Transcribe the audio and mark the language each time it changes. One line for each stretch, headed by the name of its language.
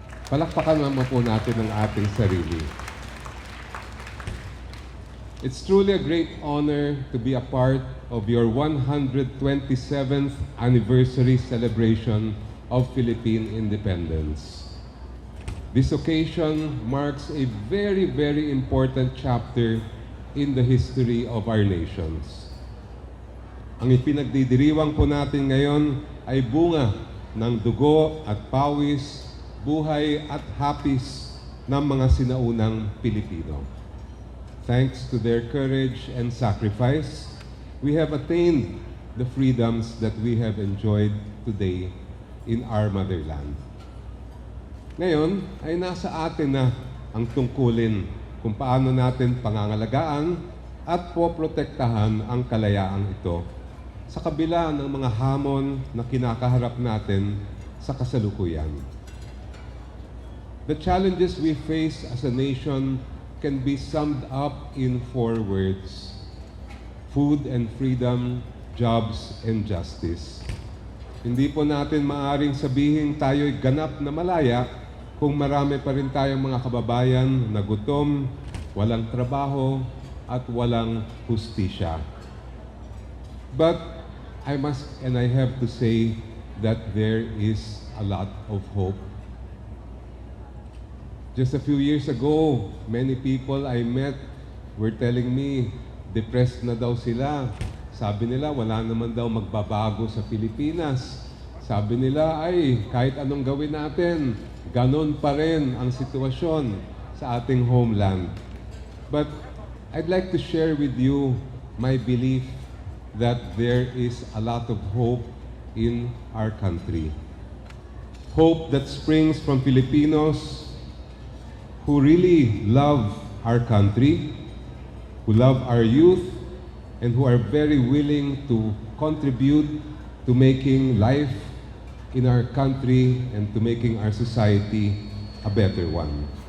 Filipino: Palakpakan naman po natin ang ating sarili.
English: It's truly a great honor to be a part of your 127th anniversary celebration of Philippine independence. This occasion marks a very, very important chapter in the history of our nations.
Filipino: Ang ipinagdidiriwang po natin ngayon ay bunga ng dugo at pawis, buhay at hapis ng mga sinaunang Pilipino.
English: Thanks to their courage and sacrifice, we have attained the freedoms that we have enjoyed today in our motherland.
Filipino: Ngayon ay nasa atin na ang tungkulin kung paano natin pangangalagaan at poprotektahan ang kalayaang ito sa kabila ng mga hamon na kinakaharap natin sa kasalukuyan.
English: The challenges we face as a nation can be summed up in 4 words: food and freedom, jobs and justice.
Filipino: Hindi po natin maaring sabihin tayo'y ganap na malaya kung marami pa rin tayong mga kababayan na gutom, walang trabaho, at walang hustisya.
English: But I must and I have to say that there is a lot of hope. Just a few years ago, many people I met were telling me depressed
Filipino: na daw sila. Sabi nila wala naman daw magbabago sa Pilipinas. Sabi nila ay kahit anong gawin natin, ganon pa rin ang sitwasyon sa ating homeland.
English: But I'd like to share with you my belief that there is a lot of hope in our country. Hope that springs from Filipinos who really love our country, who love our youth, and who are very willing to contribute to making life in our country and to making our society a better one.